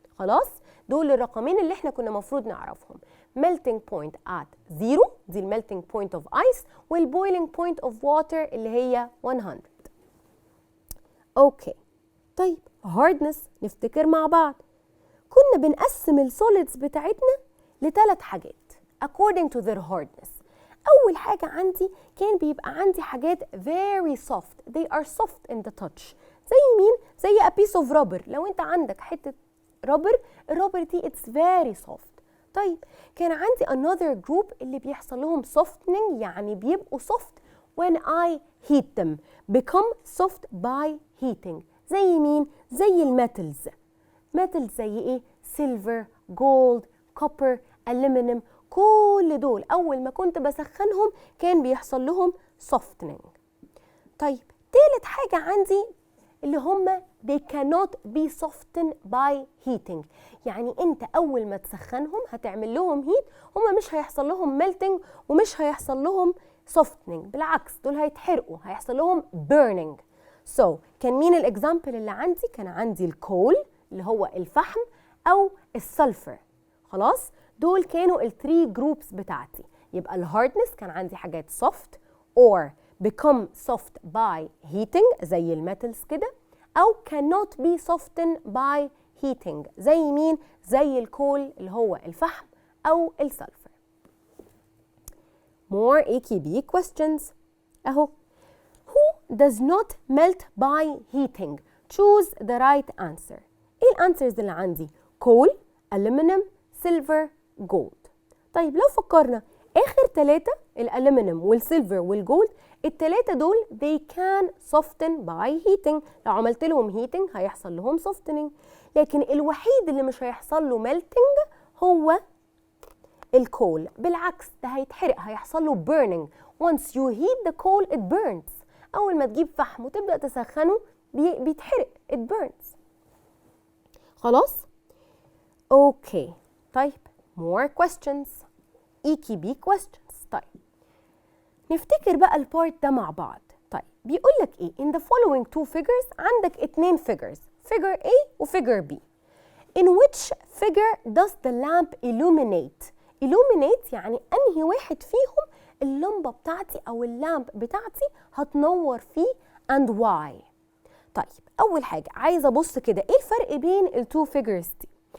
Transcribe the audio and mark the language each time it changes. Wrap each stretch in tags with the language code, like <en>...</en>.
<ar>خلاص؟ دول الرقمين اللي احنا كنا مفروض نعرفهم.</ar> <en>melting point at 0</en> <ar>دي الميلتنج بوينت</ar> <en>of ice،</en> <ar>والبويلينج بوينت</ar> <en>of water</en> <ar>اللي هي 100. اوكي. طيب hardness نفتكر مع بعض. كنا بنقسم السوليدز بتاعتنا لثلاث حاجات</ar> <en>according to their hardness.</en> <ar>أول حاجة عندي كان بيبقى عندي حاجات</ar> <en>very soft. They are soft in the touch.</en> <ar>زي مين؟ زي</ar> <en>a piece of rubber.</en> <ar>لو أنت عندك حتة رابر، الرابر دي</ar> <en>it's very soft.</en> <ar>طيب كان عندي</ar> <en>another group</en> <ar>اللي بيحصل لهم softening، يعني بيبقوا soft</ar> <en>when I heat them. become soft by heating.</en> <ar>زي مين؟ زي الميتلز.</ar> <en>metals</en> <ar>زي إيه؟</ar> <en>silver, gold, copper, aluminum.</en> <ar>كل دول أول ما كنت بسخنهم كان بيحصل لهم softening. طيب تالت حاجة عندي اللي هم</ar> <en>they cannot be softened by heating.</en> <ar>يعني انت أول ما تسخنهم هتعمل لهم heat، هم مش هيحصل لهم melting ومش هيحصل لهم softening، بالعكس دول هيتحرقوا، هيحصل لهم burning. so كان مين الإكزامبل اللي عندي؟ كان عندي الكول اللي هو الفحم أو السلفر. خلاص؟ دول كانوا الثري جروبس بتاعتي. يبقى الهاردنس كان عندي حاجات</ar> <en>soft or become soft by heating</en> <ar>زي الميتالز كده، أو</ar> <en>cannot be softened by heating</en> <ar>زي مين؟ زي الكول اللي هو الفحم أو السلفر.</ar> <en>more AKB questions أهو. who does not melt by heating? choose the right answer.</en> <ar>إيه الأنسرز اللي عندي؟ coal, aluminum, silver, gold. طيب لو فكرنا آخر ثلاثة الألومنيوم والسيلفر والجولد، الثلاثة دول</ar> <en>they can soften by heating.</en> <ar>لو عملت لهم heating هيحصل لهم softening. لكن الوحيد اللي مش هيحصل له melting هو الكول. بالعكس ده هيتحرق، هيحصل له burning.</ar> <en>once you heat the coal it burns.</en> <ar>أول ما تجيب فحم وتبدأ تسخنه بيتحرق</ar> <en>it burns.</en> <ar>خلاص؟ أوكي.</ar> <en>طيب more questions. EKB questions.</en> <ar>طيب نفتكر بقى البارت ده مع بعض. طيب بيقول لك ايه؟</ar> <en>in the following two figures</en> <ar>عندك اتنين figures، figure A و figure B.</ar> <en>in which figure does the lamp illuminate؟</en> <ar>illuminate يعني انهي واحد فيهم اللمبة بتاعتي او اللامب بتاعتي هتنور فيه and why؟ طيب اول حاجة عايزة ابص كده ايه الفرق بين التو figures دي.</ar>